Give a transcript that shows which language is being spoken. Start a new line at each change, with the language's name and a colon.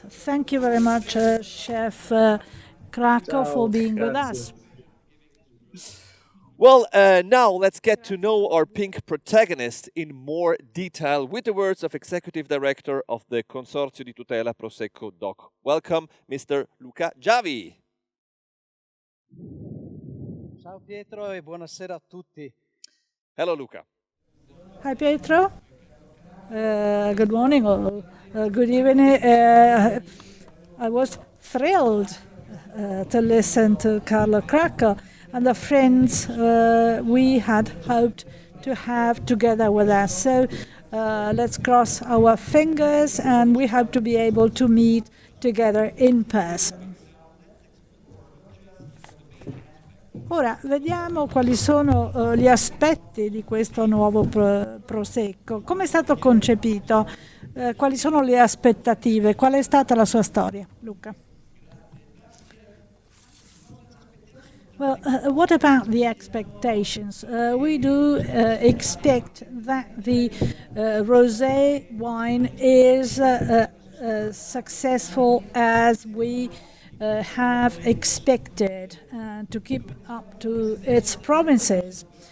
English: Thank you very much, Chef Cracco, for being with us. Well, now let's get to know our pink protagonist in more detail with the words of Executive Director of the Consorzio di Tutela Prosecco DOC. Welcome, Mr. Luca Giavi.
Italian: Ciao Pietro e buonasera a tutti.
English: Hello, Luca. Hi, Pietro. Good morning or good evening. I was thrilled to listen to Carlo Cracco and the friends we had hoped to have together with us. So let's cross our fingers and we hope to be able to meet together in person.
Italian: Ora, vediamo quali sono gli aspetti di questo nuovo Prosecco. Come è stato concepito? Quali sono le aspettative? Qual è stata la sua storia, Luca?
English: Well, what about the expectations? We do expect that the rosé wine is successful as we have expected to keep up to its promises.